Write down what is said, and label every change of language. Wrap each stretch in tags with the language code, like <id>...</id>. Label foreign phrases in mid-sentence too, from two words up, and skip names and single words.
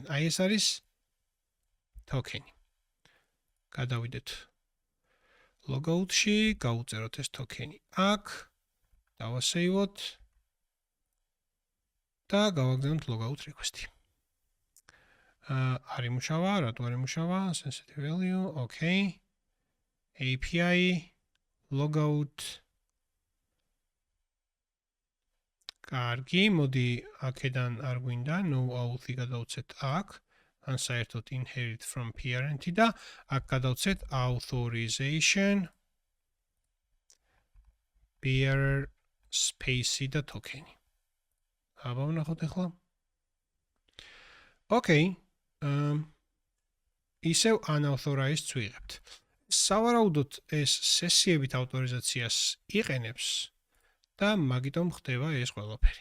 <ka>აი ეს არის token-ი. გადავიდეთ logout-ში, გავუწეროთ ეს token-ი აქ, დავასეივოთ და გავაგზავნოთ</ka> <en>logout request-</en> <ka>ი. არ იმუშავა, რატო არ იმუშავა?</ka> <en>sensitive value, okay. API logout.</en> <ka>კარგი, მოდი აქედან არ გვინდა,</ka> <en>no auth-</en> <ka>ი გადავცეთ აქ. ან საერთოდ</ka> <en>inherit from parent-</en> <ka>ი და აქ გადავცეთ</ka> <en>authorization bearer space-</en> <ka>ი და token-ი. აბა ვნახოთ ახლა. Okay. ისევ unauthorized ვიღებთ. სავარაუდოდ ეს სესიებით ავტორიზაციას იყენებს და მაგიტომ ხდება ეს ყველაფერი.</ka>